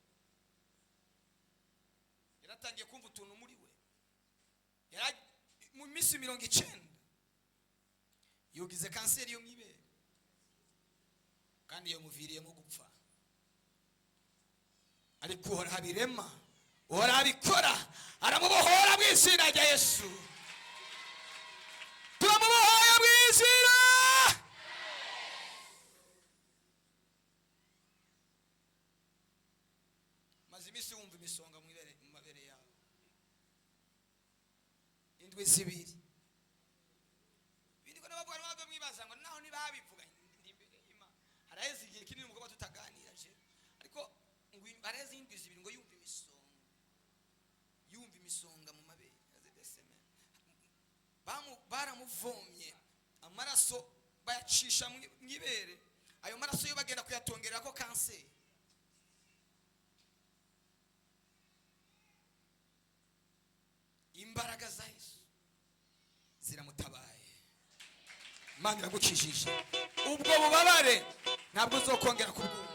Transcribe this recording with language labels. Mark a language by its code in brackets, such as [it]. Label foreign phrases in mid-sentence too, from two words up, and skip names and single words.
[rn] yaratangiye kumva utuntu muri we mu minsi 90 yogize ugize kanseri yo mwibere kandi iyo muviriyemo gupfa, ariko uhoraho abirema, uhoraho abikora, aramubohora mu izina rya Yesu. turamubohoye mu izina. maze iminsi wumva imisonga mu mabere yawe, indwi zibiri. Bindi ko nababwira nabwo mwibaza ngo naho nibabivuga imbere y'Imana. Haraheze igihe kinini umugabo tutaganira je, ariko ngo haraheze indwi zibiri ngo yumva imisonga mu mabere. Baramuvomye amaraso bayacisha mu ibere, ayo maraso yo bagenda kuyatongerera ko kanseri. Imbaraga za Yesu ziramutabaye, Imana iragukijije. ubwo bubabare ntabwo uzokongera kubwumva.